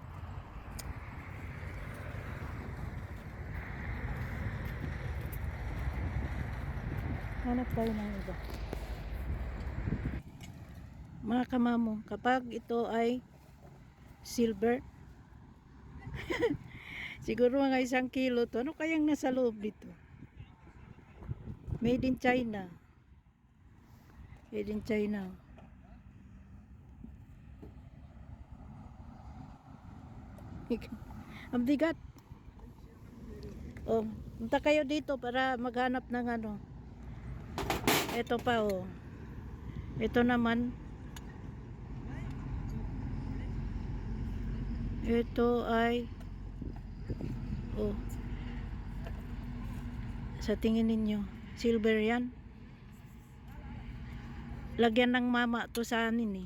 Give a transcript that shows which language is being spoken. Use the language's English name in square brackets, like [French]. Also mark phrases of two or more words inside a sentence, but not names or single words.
[Filipino] Hanap tayo ng iba. Mga kamamo, kapag ito ay silver, siguro mga 1 kilo to. Ano kayang nasa loob dito? [English] Made in China. Made in China. [Filipino] Ang bigat. Oh, punta kayo dito para maghanap ng ano. Ito pa oh. Ito naman. Ito ay oh. Sa tingin ninyo, silver yan. Lagyan ng mama to sa anin eh.